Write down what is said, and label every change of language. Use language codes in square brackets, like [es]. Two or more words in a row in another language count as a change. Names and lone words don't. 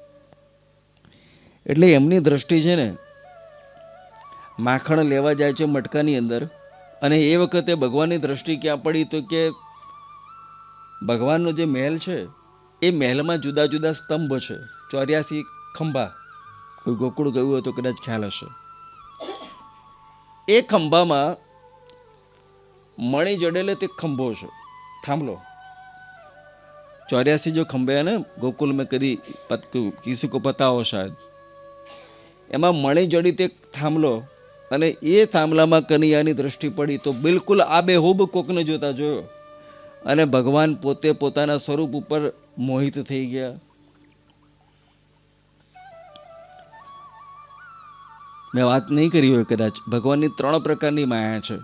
[gu] એટલે એમની દ્રષ્ટિ છે ને માખણ લેવા જાય છે મટકાની અંદર. અને એ વખતે ભગવાનની દ્રષ્ટિ ક્યાં પડી તો કે ભગવાનનો જે મહેલ છે એ મહેલમાં જુદા જુદા સ્તંભ છે, 84 ખંભા. કોઈ ગોકુળ ગયું હોય તો કદાચ ખ્યાલ હશે. એ ખંભામાં મણિ જડેલે તે ખંભો છે, થાંભલો. [hi] 84 जो खंभे है ना गोकुल में, कभी किसी को पता हो शायद, [gu] એમાં મણિ જડી તે થાંભલો. અને એ થાંભલામાં કનૈયાની દ્રષ્ટિ પડી તો બિલકુલ આબેહૂબ કોકને જોતા જોયો અને ભગવાન પોતે પોતાના સ્વરૂપ ઉપર મોહિત થઈ ગયા. મેં વાત નહીં કરી હોય કદાચ, ભગવાનની 3 પ્રકારની માયા છે.